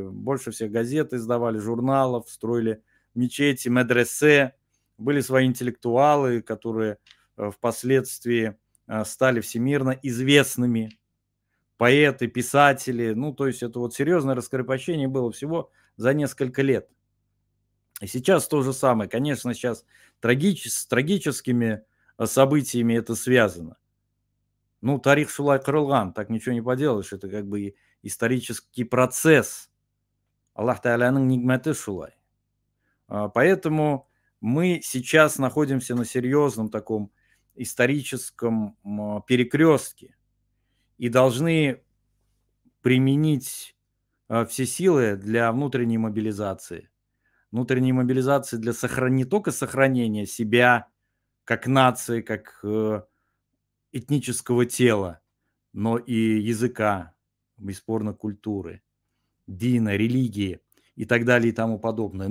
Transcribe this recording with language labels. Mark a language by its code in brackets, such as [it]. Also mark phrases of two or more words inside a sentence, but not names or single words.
[ru] Больше всех газет издавали, журналов, строили мечети, медресе, были свои интеллектуалы, которые впоследствии стали всемирно известными, поэты, писатели. Ну, то есть это вот серьезное раскрепощение было всего за несколько лет. И сейчас то же самое. Конечно, сейчас с трагическими событиями это связано. Ну, [tt] тарих шулай кырылган, [ru] так ничего не поделаешь. Это как бы исторический процесс. [tt] Аллах Тааляның нигматы шулай. [ru] Поэтому мы сейчас находимся на серьезном таком историческом перекрестке и должны применить все силы для внутренней мобилизации. Внутренней мобилизации для не только сохранения себя как нации, как этнического тела, но и языка, бесспорно, культуры, дина, религии и так далее и тому подобное.